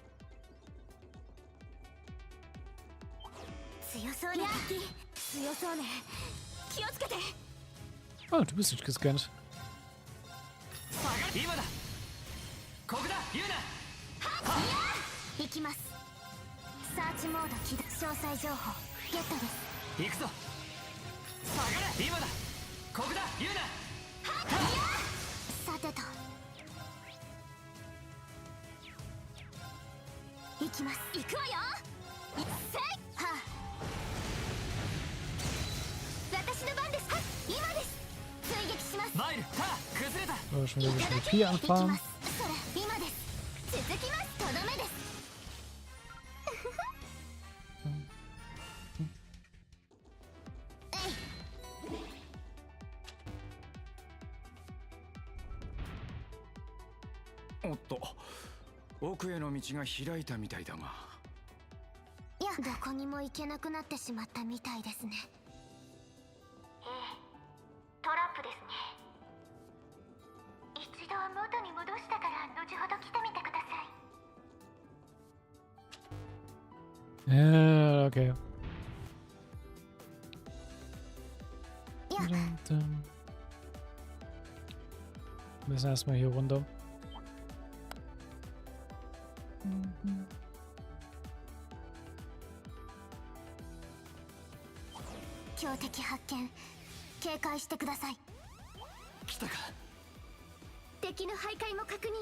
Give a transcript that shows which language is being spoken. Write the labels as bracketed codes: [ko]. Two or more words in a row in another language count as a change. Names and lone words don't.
[ja] 強そうね。強そうね。気をつけて。 [de] Oh, du bist nicht gescannt. [ja] 今だ。ここだ、言うな。行きます。サーチモード起動。詳細情報ゲットです。行くぞ。下がれ。今だ。ここだ、言うな。さてと。行きます。行くわよ。せい。はあ。私の番です。はっ、今です。追撃します。マイル、崩れた。 [de] So, schon wieder mit 4 anfangen. [ja] それ、今です。続きます。とどめです。おっと、奥への道が開いたみたいだが。いや、どこにも行けなくなってしまったみたいですね。ええ、トラップですね。一度元に戻したから後ほど来てみてください。 [de] Ja, okay. Ja. Dann müssen erstmal hier runter. [ja] Mhm. 強敵発見。警戒してください。来たか。敵の徘徊も確認。